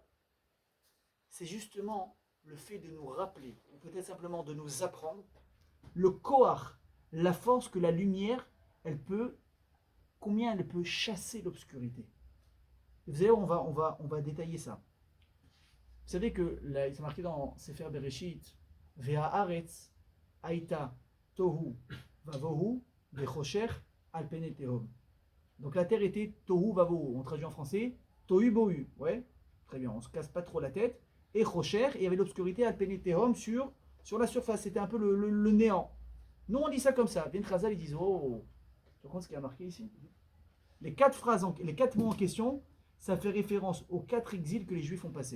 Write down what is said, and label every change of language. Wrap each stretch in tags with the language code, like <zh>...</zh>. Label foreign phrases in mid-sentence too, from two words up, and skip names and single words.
<fr>C'est justement le fait de nous rappeler, ou peut-être simplement de nous apprendre, le koach, la force que la lumière, combien elle peut chasser l'obscurité. Et vous allez voir, on va détailler ça. Vous savez que là, c'est marqué dans Sefer Bereshit,</fr> <he>והארץ, היתה, תהו, ובהו, וחשך, על פני תהום.</he> <fr>Donc la terre était</fr> <he>תהו, ובהו.</he> <fr>On traduit en français, Tohu, Bohu. Ouais, très bien, on ne se casse pas trop la tête. Et Chosher, et il y avait l'obscurité,</fr> <he>על פני תהום</he> <fr>sur la surface. C'était un peu le néant. Nous, on dit ça comme ça. Bien Khazal, ils disent: oh, tu comprends ce qu'il y a marqué ici? Les quatre mots en question, ça fait référence aux 4 exils que les Juifs ont passés.</fr>